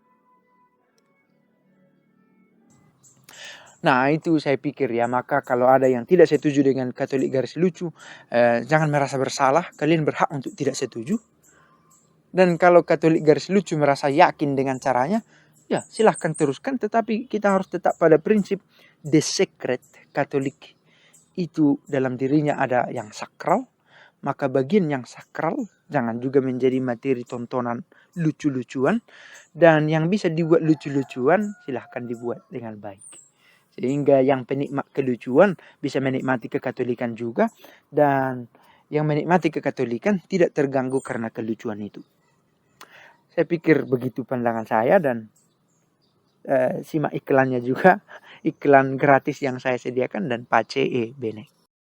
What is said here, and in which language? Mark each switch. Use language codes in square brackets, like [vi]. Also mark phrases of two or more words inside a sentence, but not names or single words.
[id] Nah, itu saya pikir ya, maka kalau ada yang tidak setuju dengan Katolik garis lucu, jangan merasa bersalah, kalian berhak untuk tidak setuju. Dan kalau Katolik garis lucu merasa yakin dengan caranya, ya silahkan teruskan. Tetapi kita harus tetap pada prinsip [en] the secret [id] Katolik itu dalam dirinya ada yang sakral. Maka bagian yang sakral jangan juga menjadi materi tontonan lucu-lucuan. Dan yang bisa dibuat lucu-lucuan silahkan dibuat dengan baik. Sehingga yang penikmat kelucuan bisa menikmati kekatolikan juga. Dan yang menikmati kekatolikan tidak terganggu karena kelucuan itu. Saya pikir begitu pandangan saya, dan simak iklannya juga. Iklan gratis yang saya sediakan dan [it] pace bene.